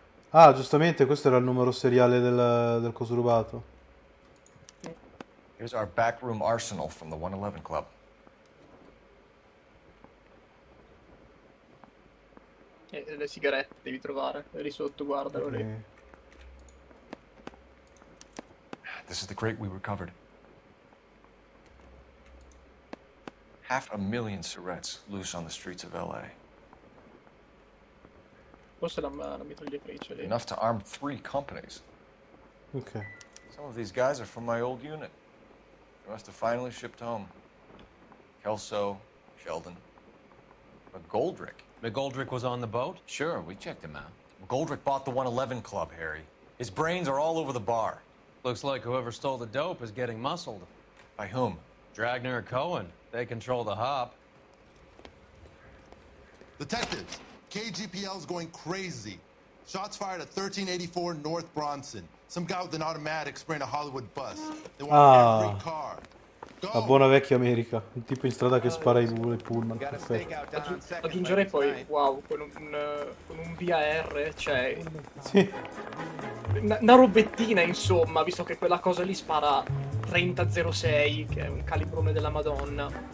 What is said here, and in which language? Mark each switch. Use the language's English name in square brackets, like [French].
[Italian] Ah, giustamente, questo era il numero seriale del coso rubato. [English] Here's our backroom arsenal from the 111 Club. [Italian] Le sigarette devi trovare, lì sotto, guardalo lì. [English] This is the crate we recovered. 500,000 cigarettes loose on the streets of L.A. [Italian] Forse la mitragliatrice lì. [English] Enough to arm 3 companies. Ok. Some of these guys are from my old unit. They must have finally shipped home. Kelso, Sheldon. But Goldrick. McGoldrick was on the boat? Sure, we checked him out. Goldrick bought the 111 Club, Harry. His brains are all over the bar. Looks like whoever stole the dope is getting muscled. By whom? Dragner or Cohen. They control the hop. Detectives, KGPL's going crazy. Shots fired at 1384 North Bronson. Some guy with an automatic spraying a Hollywood bus. They want every car. [Italian] La buona vecchia America. Un tipo in strada che spara i pullman. Perfetto. Aggiungerei poi, wow, con un VAR, cioè... Sì. Una robettina, insomma, visto che quella cosa lì spara 30-06, che è un calibrone della Madonna.